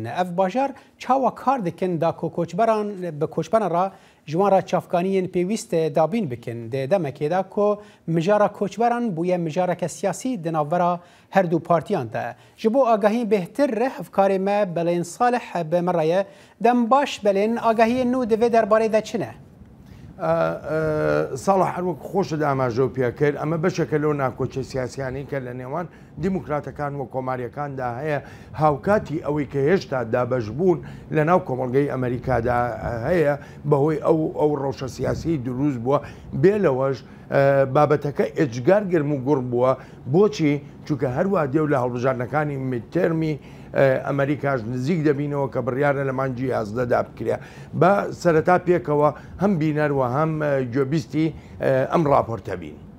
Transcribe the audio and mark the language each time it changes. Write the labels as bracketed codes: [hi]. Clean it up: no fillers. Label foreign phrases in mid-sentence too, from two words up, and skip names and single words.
[ku] Ev bajar çawa kar dikin da ku koçberan bi koçberan ra ji wan re çavkaniyên pêwîst dabîn bikin. Di demekê de ku mijara koçberan bûye mijareke siyasî di navbera her du partiyan de. Ji bo agahî bêhtir hevkarê me Belên Salih bi me re ye dem baş belên agahiyên nû di vê derbarê de çi ne? [ckb] ساڵح هەروەک خۆشە ئاماژە و پێکرد ئەمە بەشێکە لەو ناکۆچە سیاسیانی کە لە نێوان دیموکراتەکان و کۆماریەکاندا هەیە هاوکاتی ئەوەی کە هێشتا دابەشبوون لە ناو کۆمەڵگەی ئەمریکادا هەیە بەهۆی ئەو ڕەوشە سیاسی دروست بووە بێ لەوەش بابەتەکە ئێجگار گرم و گوڕ بووە بۆچی چونکە هەروە دێو لە هەڵبژاردنەکانی میدتێرمی ئەمریکاش نزیک دەبینەوە کە بڕیارە لە مانجی 11دا بکرێ بە سەرەتا پێکەوە هەم بینەرەوە هەم گوێبیستی ئەم راپۆرتە بین.